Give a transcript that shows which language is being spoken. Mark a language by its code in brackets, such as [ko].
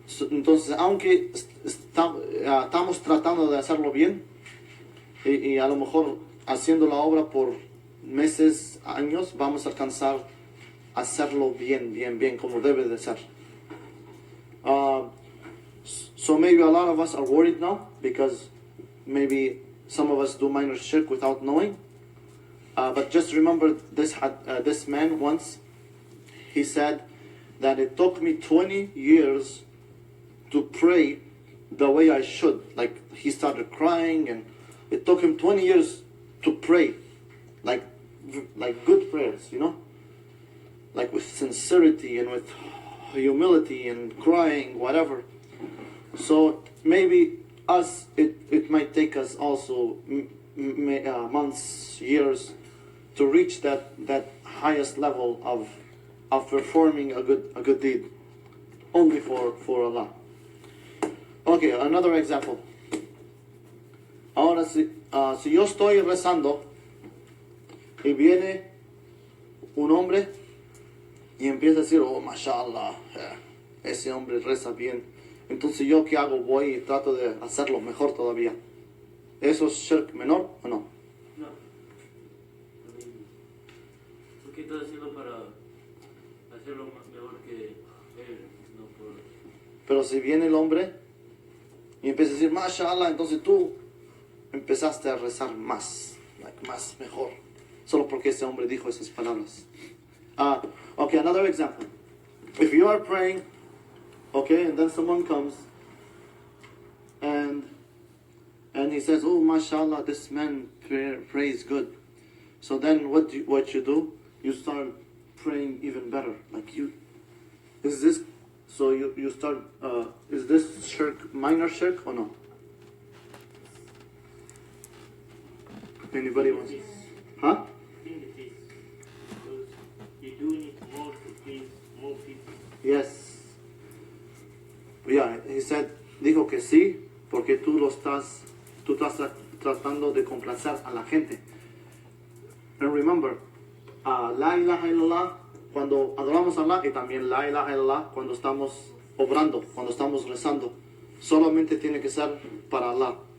[es] Entonces, aunque estamos tratando de hacerlo bien y a lo mejor haciendo la obra por meses, años, vamos a alcanzar a hacerlo bien, como debe de ser. [en] So maybe a lot of us are worried now because maybe some of us do minor shirk without knowing. But just remember this man once, he said that it took me 20 years to pray the way I should. Like, he started crying and it took him 20 years to pray. Like good prayers, like with sincerity and with humility and crying, whatever. So maybe it might take us also months, years to reach that highest level of performing a good deed only for Allah. Okay, another example. [es] Ahora, si yo estoy rezando y viene un hombre y empieza a decir, oh, mashallah, ese hombre reza bien. Entonces, ¿yo qué hago? Voy y trato de hacerlo mejor todavía. ¿Eso es shirk menor o no? No. ¿Por qué estás haciendo para hacerlo mejor que él? No por... Pero si viene el hombre y empieza a decir, mashallah, entonces tú empezaste a rezar más, más, mejor. Solo porque ese hombre dijo esas palabras. [en] Okay, another example. If you are praying, okay, and then someone comes and he says, oh, mashallah, this man prays good. So then what you do? You start praying even better. Like is this, so you start, is this shirk, minor shirk or no? Anybody wants? Huh? I think it is. Because you do need more to please more people. Yes. Yeah, he said, [es] dijo que sí, porque tú estás tratando de complacer a la gente. [en] And remember, [ar] la ilaha illallah, [es] cuando adoramos a Allah, y también la ilaha illallah, cuando estamos obrando, cuando estamos rezando, solamente tiene que ser para Allah.